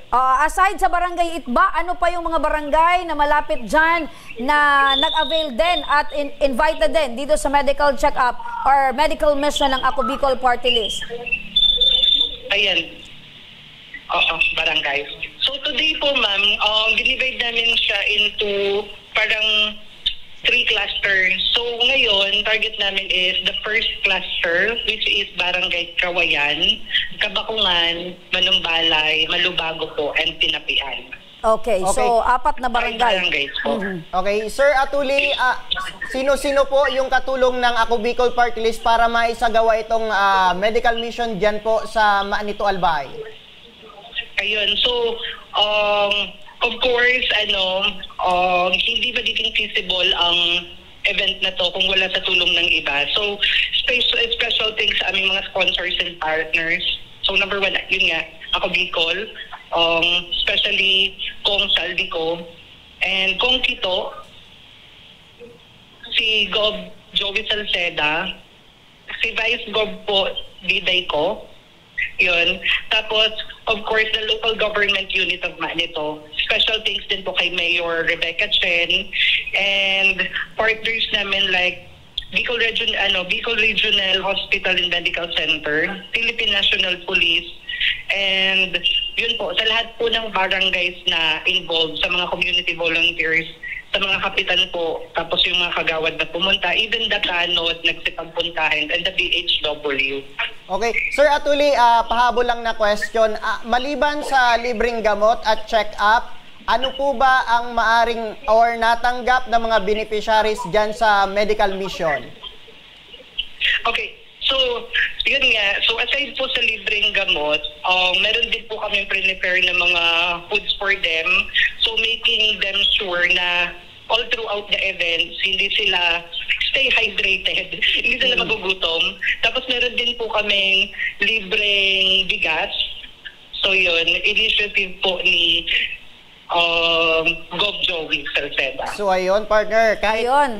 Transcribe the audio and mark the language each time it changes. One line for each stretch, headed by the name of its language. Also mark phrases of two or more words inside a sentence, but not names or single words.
Filipino: Aside sa Barangay Itba, ano pa yung mga barangay na malapit dyan na nag-avail din at invited din dito sa
English: medical check-up or medical mission
Filipino: ng Ako Bicol Party List? Ayan. Oo, barangay. So today po, ma'am, dinivide namin siya into parang 3 clusters. So ngayon, target namin
English: is the first cluster, which is
Filipino: Barangay Kawayan, Kabakungan, Manumbalay, Malubago po, and Tinapian. Okay, so 4 na barangay. Barangays po. Okay, Sir Atuli, sino-sino po yung katulong ng Ako Bicol Party List para maisagawa itong
English: medical mission
Filipino: dyan po sa Maanito Albay? Ayun, so,
English: of course,
Filipino: hindi magiging feasible ang event na to kung wala sa tulong ng iba.
English: So, special thanks
Filipino: sa aming mga
English: sponsors and partners.
Filipino: So, number 1, yun nga, Ako Bicol, especially Kong Saldico, and Kong Kito, si Gob Joey Salceda, si Vice Gob po, Diday ko, yun. Tapos,
English: of course, the local government unit of Manito. Special thanks
Filipino: din po kay Mayor Rebecca Chen
English: and partners
Filipino: namin like Bicol Regional Hospital and Medical Center, Philippine National Police, and yun po, sa lahat po ng barangays na involved, sa mga
English: community volunteers,
Filipino: sa mga kapitan po, tapos yung mga kagawad na pumunta,
English: even the tanod, nagsipagpuntahin, and the BHW.
Filipino: Okay. Sir Atuli, pahabol lang na question. Maliban sa libreng gamot at check-up, ano po ba ang maaring or natanggap ng mga beneficiaries dyan sa
English: medical mission?
Filipino: Okay. So, yun nga. So, aside po sa libreng gamot, meron din po kami prepare ng mga foods
English: for them. So, making them sure na all throughout the events,
Filipino: hindi sila
English: stay hydrated,
Filipino: hindi sila magugutom. Tapos, meron din po kaming libreng bigas. So, yun. Initiative po ni Gob Joey Salceda. So ayun, partner, kahit Ayun.